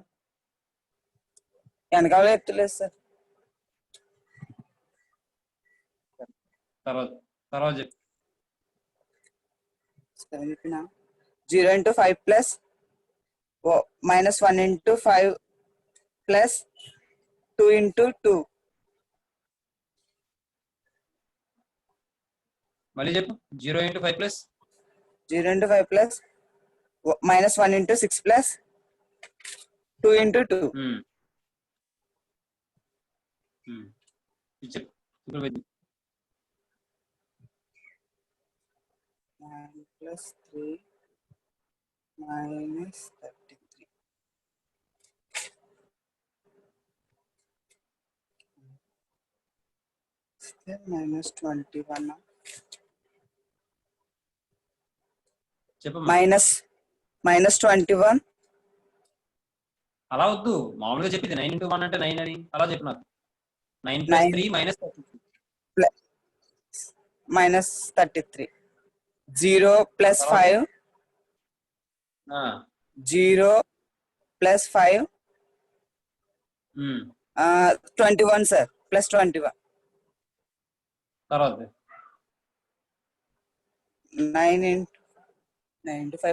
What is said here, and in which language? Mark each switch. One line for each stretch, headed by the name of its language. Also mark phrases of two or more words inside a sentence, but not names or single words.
Telugu: వెనకాల ఎత్తలేదు సార్. తర్వాత చెప్పు.
English: 0 into 5 plus minus 1 into 5 plus 2 into 2.
Telugu: మళ్ళీ చెప్పు.
English: 0 into 5 plus 0 into 5 plus minus 1 into 6 plus 2 into 2.
Telugu: ఇది చెప్పు. ఇప్పుడు ఇది.
English: 9 plus 3 minus 33. Still minus 21.
Telugu: చెప్పు.
English: Minus 21.
Telugu: అలా వద్దు, మామూలుగా చెప్పింది
English: 9 into 1
Telugu: అంటే 9 అని అలా చెప్పు నాకు.
English: 9 plus 3 minus 33. Minus 33. 0 plus 5. 0 plus 5. 21 sir. Plus 21.
Telugu: తర్వాత
English: 9 into 5.